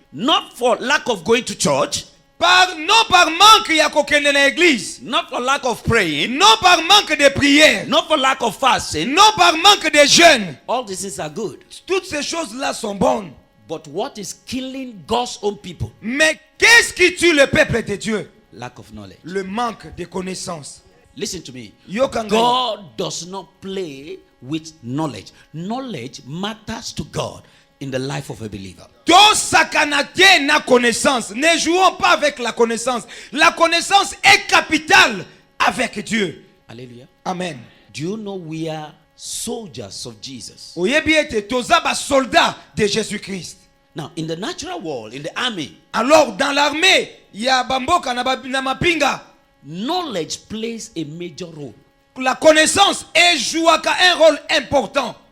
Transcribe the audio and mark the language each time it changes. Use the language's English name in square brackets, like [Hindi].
[English] Not for lack of going to church. [French] Non par manque [Lingala] ya kokende na église. [English] Not for lack of praying. [French] Non par manque de prière. [English] Not for lack of fasting. [French] Non par manque de jeûne. [English] All these things are good. [French] Toutes ces choses-là sont bonnes. [English] But what is killing God's own people? [French] Mais qu'est-ce qui tue le peuple de Dieu? [English] Lack of knowledge. [French] Le manque de connaissances. [English] Listen to me. [Lingala] Yokanga. [English] God does not play with knowledge. Knowledge matters to God in the life of a believer. [Lingala] To sakanate na connaissance. [French] Ne jouons pas avec la connaissance. La connaissance est capitale avec Dieu. [English] Hallelujah. Amen. Do you know we are soldiers of Jesus? [Lingala] Oyebi ete toza ba soldat de Jésus-Christ. [English] Now, in the natural world, in the army, [French] Alors dans l'armée, il y a [Lingala] bamboka na mapinga. [English] knowledge plays a major role. [French] La connaissance joue un rôle important.